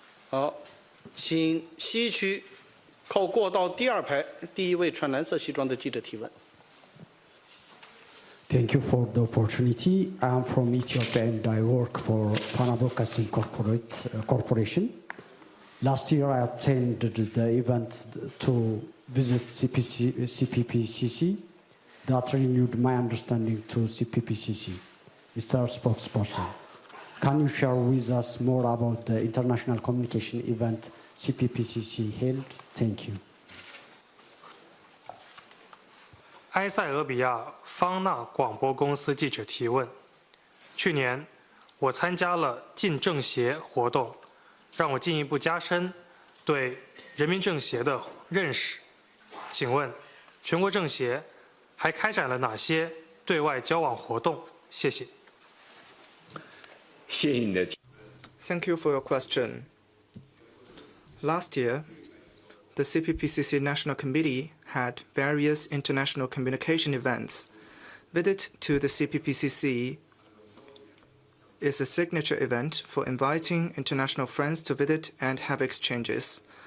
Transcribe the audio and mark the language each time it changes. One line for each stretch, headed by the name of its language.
Chinese: 好，请西区靠过道第二排第一位穿蓝色西装的记者提问。
English: Thank you for the opportunity. I am from Ethiopia and I work for Pana Broadcasting Corporation. Last year I attended the event to visit CPPCC that renewed my understanding to CPPCC. Mr. Spokesperson, can you share with us more about the international communication event CPPCC held? Thank you.
Chinese: 埃塞俄比亚方纳广播公司记者提问：去年我参加了进政协活动，让我进一步加深对人民政协的认识。请问，全国政协还开展了哪些对外交往活动？谢谢。谢谢你的。
English: Thank you for your question. Last year, the CPPCC National Committee had various international communication events. Visit to the CPPCC is a signature event for inviting international friends to visit and have exchanges.